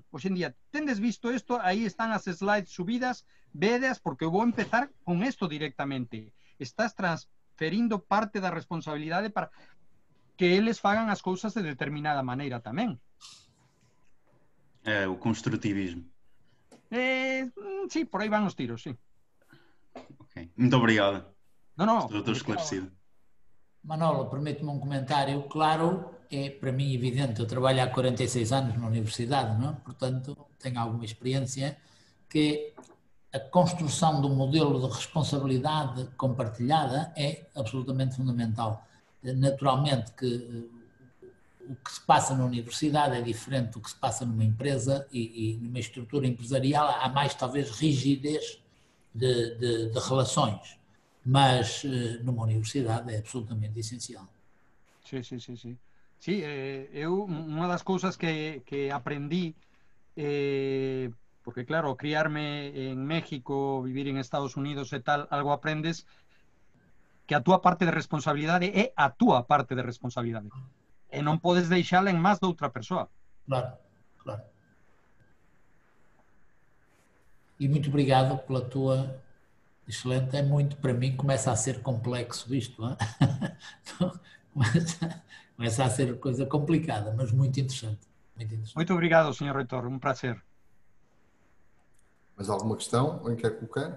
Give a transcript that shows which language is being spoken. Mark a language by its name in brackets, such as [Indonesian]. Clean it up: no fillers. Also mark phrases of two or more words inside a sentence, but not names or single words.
[Galician] Hoxe en día, tendes visto isto, aí están as slides subidas, vedas, porque eu vou empezar con isto directamente. Estás transferindo parte da responsabilidade para que eles fagan as cousas de determinada maneira tamén. [Portuguese] É o construtivismo. [Galician] Sí, por aí van os tiros, sí. [Portuguese] Ok, muito obrigado. [Galician] No. [Portuguese] Estou esclarecido. Manolo, permite-me um comentário. Claro, é para mim evidente, eu trabalho há 46 anos na universidade, não? Portanto, tenho alguma experiência, que a construção do modelo de responsabilidade compartilhada é absolutamente fundamental. Naturalmente que o que se passa na universidade é diferente do que se passa numa empresa e numa estrutura empresarial há mais talvez rigidez de relações. Mas numa universidade é absolutamente essencial. [Galician] Sí. Sí, unha das cousas que aprendí, porque claro, criarme en México, vivir en Estados Unidos e tal, algo aprendes que a túa parte de responsabilidade é a túa parte de responsabilidade. E non podes deixala en más doutra persoa. [Portuguese] Claro. E muito obrigado pela tua... Excelente, é muito, para mim, começa a ser complexo isto, não é? Começa a ser coisa complicada, mas muito interessante. Muito obrigado, Sr. Reitor, um prazer. Mais alguma questão? Alguém quer colocar?